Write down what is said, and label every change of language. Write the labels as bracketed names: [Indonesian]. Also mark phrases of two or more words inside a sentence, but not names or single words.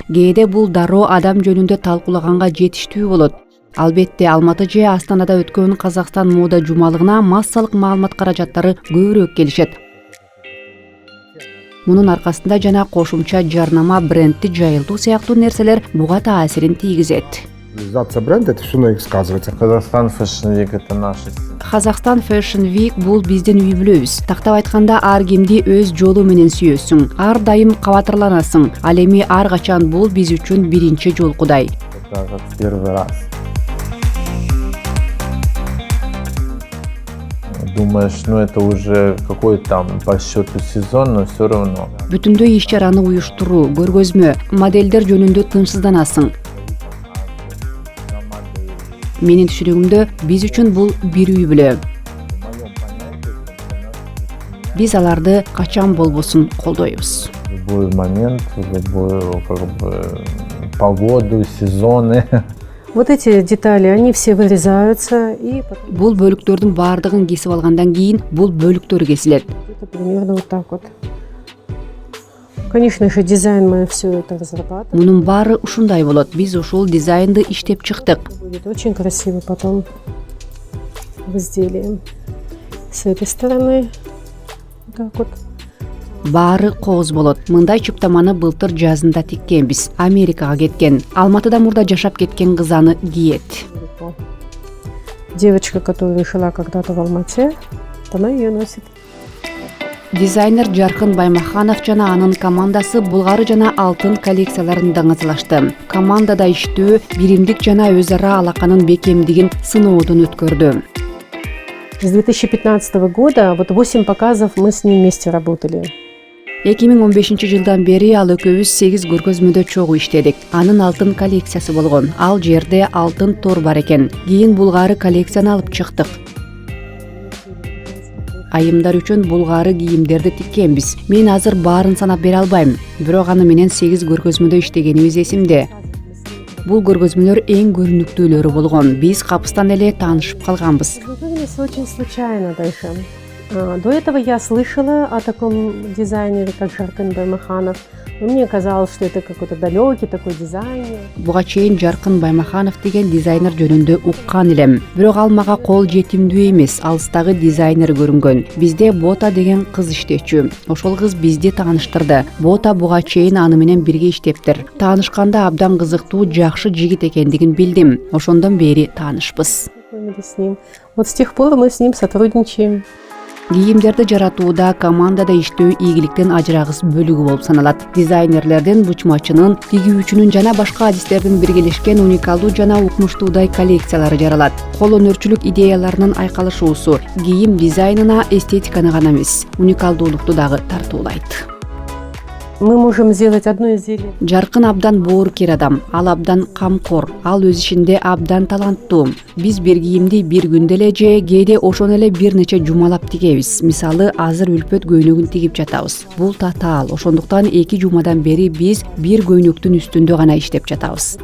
[Kyrgyz] Кээде бул дароо адам жөнүндө талкуулаганга жетиштүү болот. Албетте, Алматы же Астанада өткөн Казакстан мода жумалыгына массалык маалымат каражаттары көбүрөөк келишет. Мунун аркасында жана кошумча жарнама, брендти жайылтуу сыяктуу нерселер буга таасирин тийгизет. [Russian] Реализация бренда — это все на их сказывается. Казахстан Fashion Week — это наши. [Kyrgyz] Казакстан Fashion Week бул биздин үй бүлөбүз. Тактап айтканда, ар кимди өз жолу менен сүйөсүң. Ар дайым кабатырланасың. Ал эми ар качан бул биз үчүн биринчи жолкудай. [Russian] Это как первый раз. Думаешь, это уже какой там по счету сезон, но все равно. [Kyrgyz] Бүтүндөй иш-чараны уюштуруу, көргөзмө, моделдер жөнүндө тынчсызданасың. Менин түшүнүгүмдө биз үчүн бул бир үй бүлө. Биз аларды качан болбосун колдойбуз. [Russian] Любой момент, любую погоду, сезоны. Вот эти детали, они все вырезаются и потом [Kyrgyz] Бул бөлүктөрдүн баардыгын кесип алгандан кийин бул бөлүктөр кесилет. [Russian] где-то примерно вот так вот. Конечно же, дизайн мы все это разрабатываем. [Kyrgyz] Мунун баары ушундай болот. Биз ушул дизайнды иштеп чыктык. [Russian] Будет очень красиво потом в изделии. С этой стороны вот так вот. [Kyrgyz] Баары кооз болот. Мындай чыптаманы былтыр жазында тиккенбиз. Америкага кеткен. Алматыда мурда жашап кеткен кыз аны киет. [Russian] Девочка, которая жила когда-то в Алмате, она ее носит. [Kyrgyz] Дизайнер Жаркын Баймаханов жана анын командасы Булгары жана Алтын коллекцияларын даңазалашты. Командада иштөө, биримдик жана өз ара алаканын бекемдигин сыноодон өткөрдү. [Russian] С 2015 года вот 8 показов мы с ним вместе работали. [Kyrgyz] 2015-жылдан бери ал экөөбүз 8 көргөзмөдө чогуу иштедик. Анын алтын коллекциясы болгон. Ал жерде алтын тор бар экен. Кийин Булгары коллекцияны алып чыктык. Айымдар үчүн Булгары кийимдерди тиккенбиз. Мен азыр баарын санап бере албайм. Бирок аны менен 8 көргөзмөдө иштегенибиз эсимде. Бул көргөзмөлөр эң көрүнүктүүлөрү болгон. Биз капыстан эле таанышып калганбыз. [Russian] Познакомились очень случайно даже. До этого я слышала о таком дизайнере, как Жаркын Баймаханов. Но мне казалось, что это какой-то далекий такой дизайнер. [Kyrgyz] Буга чейин Жаркын Баймаханов деген дизайнер жөнүндө уккан элем. Бирок ал мага кол жетимдүү эмес, алыстагы дизайнер көрүнгөн. Бизде Бота деген кыз иштечү. Ошол кыз бизди тааныштырды. Бота буга чейин аны менен бирге иштептир. Таанышканда абдан кызыктуу, жакшы жигит экендигин билдим. Ошондон бери таанышпыз. [Russian] Познакомились с ним. Вот с тех пор мы с ним сотрудничаем. [Kyrgyz] Кийимдерди жаратууда командада иштөө ийгиликтен ажырагыс бөлүгү болуп саналат. Дизайнерлердин, бучмачынын, тигүүчүнүн жана башка адистердин биргелешкен уникалдуу жана укмуштуудай коллекциялары жаралат. Кол өнөрчүлүк идеяларынын айкалышуусу кийим дизайнына эстетиканы гана эмес, уникалдуулукту дагы тартуулайт. [Russian] Мы можем сделать одно изделие. [Kyrgyz] Жаркын абдан боорукер адам, ал абдан камкор, ал өз ишинде абдан таланттуу. Биз бир кийимди бир күндө эле же кээде ошону эле бир нече жумалап тигебиз. Мисалы, азыр үлпөт көйнөгүн тигип жатабыз. Бул татаал, ошондуктан 2 жумадан бери биз бир көйнөктүн үстүндө гана иштеп жатабыз.